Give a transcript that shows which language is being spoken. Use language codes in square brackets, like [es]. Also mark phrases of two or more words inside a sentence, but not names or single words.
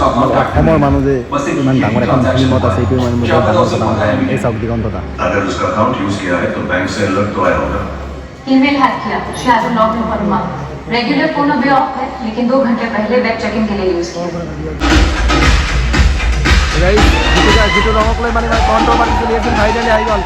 [as] অসমৰ মানুহ যে ইমান ডাঙৰ এখন ফিল্মত আছে এইটোৱে মানে মোৰ ডাঙৰ কথা। এই চাওক দিগন্ততা। [hi] अगर उसका अकाउंट यूज किया है तो बैंक से अलर्ट तो आया होगा। ईमेल हैक किया, शायद [en] log in [hi] पर हुआ। [en] regular phone [hi] अभी ऑफ है, लेकिन 2 घंटे पहले [en] web checking [hi] के लिए यूज किया। [as] যিটো ৰঙক লৈ মানে কণ্ট্ৰভাৰ্চি চলি আছিল ফাইনেলি আহি গ'ল।